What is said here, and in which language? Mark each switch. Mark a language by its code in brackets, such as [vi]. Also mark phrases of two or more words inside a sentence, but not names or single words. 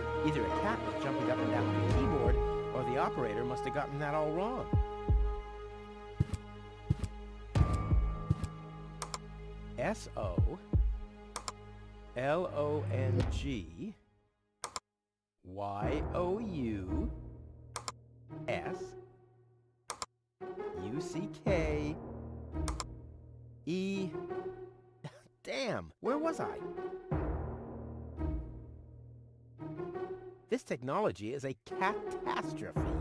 [en] Either a cat was jumping up and down on the keyboard, or the operator must have gotten that all wrong. S-O-L-O-N-G-Y-O-U-S U-C-K-E... Damn, where was I? This technology is a catastrophe.